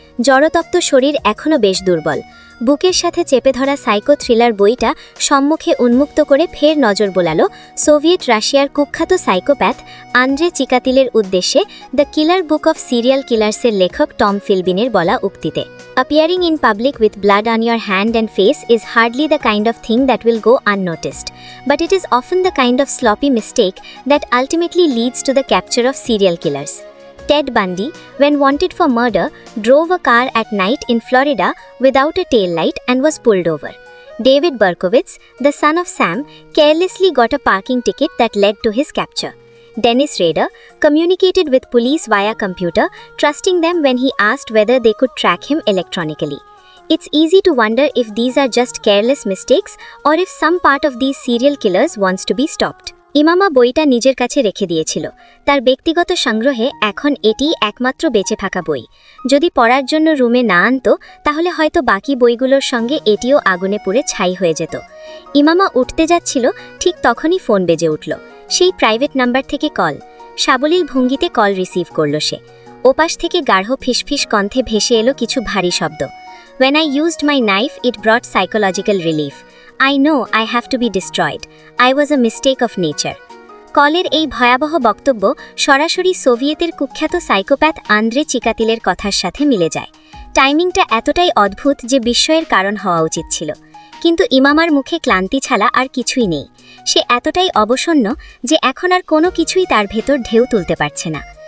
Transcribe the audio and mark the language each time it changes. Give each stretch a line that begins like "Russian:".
Bangla: জড়তপ্ত শরীর এখনও বেশ দুর্বল। বুকের সাথে চেপে ধরা সাইকো থ্রিলার বইটা সম্মুখে উন্মুক্ত করে ফের নজর বোলালো সোভিয়েত রাশিয়ার কুখ্যাত সাইকোপ্যাথ আন্দ্রে চিকাতিলের উদ্দেশ্যে the killer book of serial কিলার্সের লেখক টম ফিলবিনের বলা উক্তিতে।
English: Appearing in public with blood on your hand and face is hardly the kind of thing that will go unnoticed, but it is often the kind of sloppy mistake that ultimately leads to the capture of serial killers. Ted Bundy, when wanted for murder, drove a car at night in Florida without a tail light and was pulled over. David Berkowitz, the son of Sam, carelessly got a parking ticket that led to his capture. Dennis Rader communicated with police via computer, trusting them when he asked whether they could track him electronically. It's easy to wonder if these are just careless mistakes or if some part of these serial killers wants to be stopped.
Bangla: ইমামা বইটা নিজের কাছে রেখে দিয়েছিল। তার ব্যক্তিগত সংগ্রহে এখন এটি একমাত্র বেঁচে থাকা বই। যদি পড়ার জন্য রুমে না আনতো তাহলে হয়তো বাকি বইগুলোর সঙ্গে এটিও আগুনে পুড়ে ছাই হয়ে যেত। ইমামা উঠতে যাচ্ছিল, ঠিক তখনই ফোন বেজে উঠল। সেই প্রাইভেট নাম্বার থেকে কল। সাবলীল ভঙ্গিতে কল রিসিভ করল সে। ওপাশ থেকে গাঢ় ফিসফিস কণ্ঠে ভেসে এলো কিছু ভারী শব্দ।
English: When I used my knife, it brought psychological relief. I know I have to be destroyed. I was a mistake of nature.
Bangla: কলের এই ভয়াবহ বক্তব্য সরাসরি সোভিয়েতের কুখ্যাত সাইকোপ্যাথ আন্দ্রে চিকাতিলের কথার সাথে মিলে যায়। টাইমিংটা এতটাই অদ্ভুত যে বিস্ময়ের কারণ হওয়া উচিত ছিল। কিন্তু ইমামার মুখে ক্লান্তি ছাড়া আর কিছুই নেই। সে এতটাই অবসন্ন যে এখন আর কোনো কিছুই তার ভেতর ঢেউ তুলতে পারছে না।